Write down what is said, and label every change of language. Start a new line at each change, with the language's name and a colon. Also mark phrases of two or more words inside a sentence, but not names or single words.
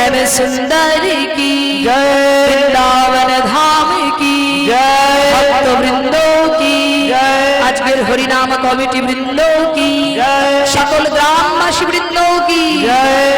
Hindi: सुंदर की जय वृंदावन धाम की जय भक्त वृंदों की जय
Bangla: আজকের হরিনাম কমিটি বৃন্দ কি
Hindi: जय
Bangla: সকল গ্রামবাসী বৃন্দ কি
Hindi: जय